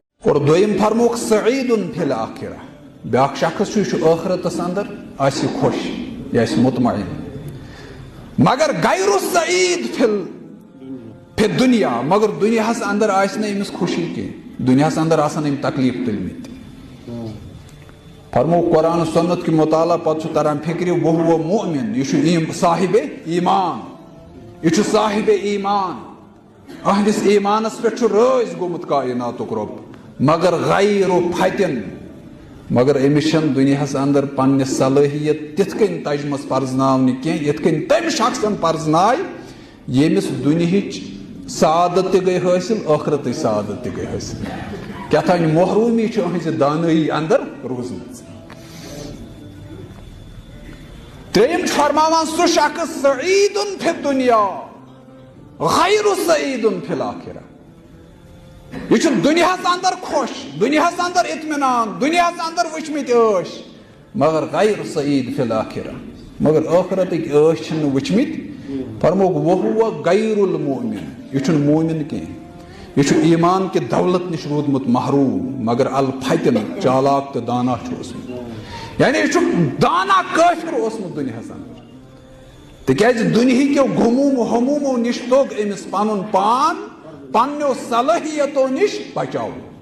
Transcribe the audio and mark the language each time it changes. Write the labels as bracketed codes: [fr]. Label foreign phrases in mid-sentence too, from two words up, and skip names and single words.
[ks] اور دوٚیِم فرموکھ [ar] سعیدن فی الآخرہ، [ks] بیٛاکھ شخص چھُ، یہِ چھُ ٲخرتس اندر آسہِ خۄش، یہِ آسہِ مطمئن، مگر [ar] غیر السعید فی الدنیا، [ks] مگر دنیاہس اندر آسہِ نہٕ أمِس خوشی کینٛہہ، دنیاہس اندر آسن أمۍ تکلیف تُلمٕتۍ۔ فرمو قرآن سنت کے مطالعہ پتہٕ چھُ تران فکرِ [ar] وَہُوَ مُؤمن، [ks] یہ چھُ صاحب ایمان، یہ چھُ صاحب ایمان، اہندس ایمانس پہ رٲضۍ گوٚمُت کائناتُک رۄب، مگر [ar] غیر فتن، [ks] مگر أمِس چھنہٕ دنیاہس اندر پننہِ صلٲحیت تِتھ کٔنۍ تجمژ پرزناونہٕ کینٛہہ یِتھ کٔنۍ تٔمۍ شخصن پرزنایہِ ییٚمِس دُنیہٕچ سعادت تہِ گٔے حٲصِل، ٲخرتٕچ سعادت تہِ گٔے حٲصِل، کیٛاتھانۍ محروٗمی چھِ أہنٛزِ دانٲیی اندر روٗزمٕژ۔ ترٛیٚیِم چھُ فرماوان سُہ شخص [ar] سعیدن فی الدنیا غیر سعیدن فی الآخرہ، [ks] یہ چھُ دنیاہس اندر خۄش، دنیاہس اندر اطمینان، دنیاہس اندر وٕچھمٕتۍ عٲش، مگر [ar] غیر سعید فی الآخرہ، [ks] مگر ٲخرتٕکۍ عٲش چھِنہٕ وٕچھمٕتۍ۔ فرموکھ [ar] وَہُوَ غیر المؤمن، [ks] یہ چھُنہٕ مومن کینٛہہ، یہ چھُ ایمان کہِ دولت نِش روٗدمُت محروٗم، مگر الفتن، چالاک تہٕ دانا چھُ اوسمُت، یعنی یہ چھُ دانا کٲفِر اوسمُت دُنیاہس اندر، تِکیٛازِ دُنہِکیو غموٗمو ہموٗمو نِش توٚگ أمِس پنُن پان پننیو صلٲحیتو نِش بچاوُن۔